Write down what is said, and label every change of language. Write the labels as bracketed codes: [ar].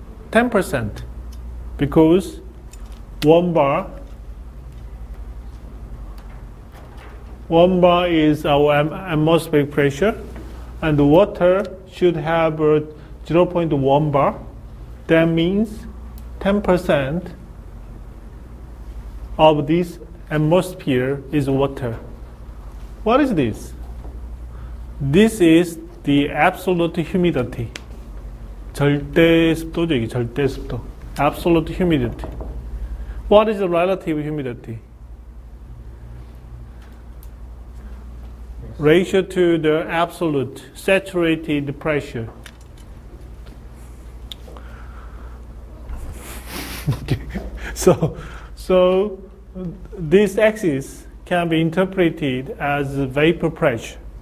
[en] 10%, because 1 bar is our atmospheric pressure, and the water should have 0.1 bar. That means 10% of this atmosphere is water. What is this? This is the absolute humidity. [ko] 절대 습도죠, 이게 절대 습도. [en] Absolute humidity. What is the relative humidity? Ratio to the absolute saturated pressure. Okay. So this axis can be interpreted as vapor pressure.